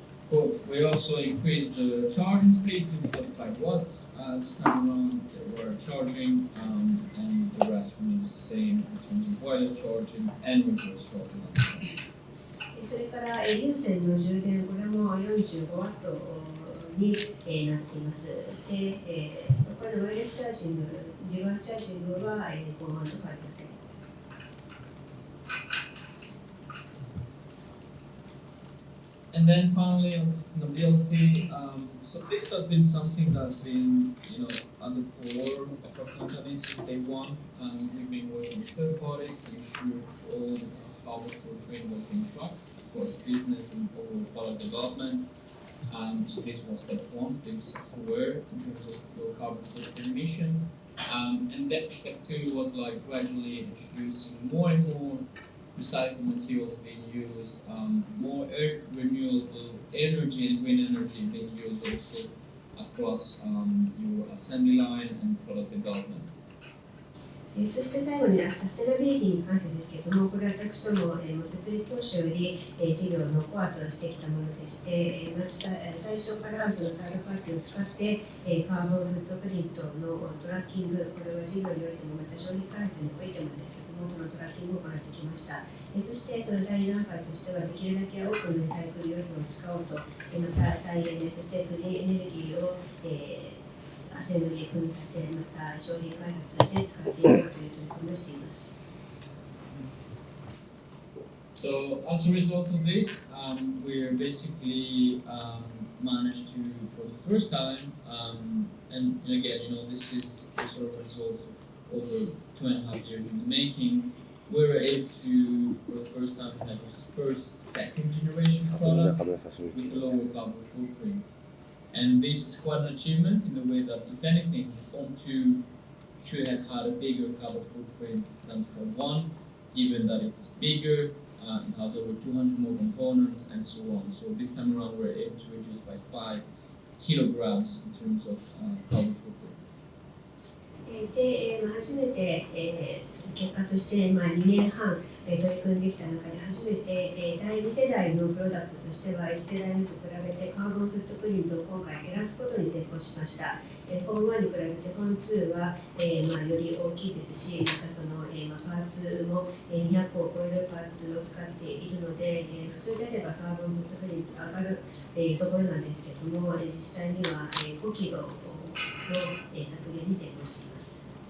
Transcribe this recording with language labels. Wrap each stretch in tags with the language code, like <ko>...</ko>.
<en>Well, we also increased the charging speed to 45 watts. This time around, we're charging, and the rest remains the same in terms of wireless charging and reverse charging.</en> <ja>それから有線の充電、これも45ワットになっています。で、これのワイヤレスチャージング、リバースチャージングは5ワット変わりません。</ja> <en>And then finally on sustainability, so this has been something that's been, at the core of our company since day one. We've been working with third parties to ensure all the carbon footprint was being tracked, of course, business and overall product development. So this was step one, being self-aware in terms of your carbon footprint emission. And then step two was like gradually introducing more and more recycled materials being used, more renewable energy and green energy being used also across your assembly line and product development.</en> <ja>そして最後にサステナビリティに関してですけれども、これは私ども設立当初より事業のコアとしてきたものでして、まず最初からそのサードパーティーを使ってカーボンフットプリントのトラッキング、これは事業においてもまた商品開発においてもですけれども、このトラッキングを行ってきました。そしてその第2段階としては、できるだけ多くのリサイクル用品を使おうと、また再エネ、そしてクリーンエネルギーをアセンブリー組み立て、また商品開発で使っていこうという取り組みをしています。</ja> <en>So as a result of this, we're basically managed to, for the first time, and again, this is the sort of results of over 2.5 years in the making. We were able to, for the first time, have a second generation product with a lower carbon footprint. And this is quite an achievement in the way that, if anything, Form 2 should have had a bigger carbon footprint than Form 1, given that it's bigger, it has over 200 more components, and so on. So this time around, we're able to reduce by 5 kilograms in terms of carbon footprint.</en> <ja>で、初めて、結果として、2年半、取り組んできた中で初めて、第2世代のプロダクトとしては1世代目と比べてカーボンフットプリントを今回減らすことに成功しました。フォーム1に比べてフォーム2は、より大きいですし、またその、パーツも200を超えるパーツを使っているので、普通であればカーボンフットプリント上がる、ところなんですけれども、実際には、5キロの削減に成功しています。</ja>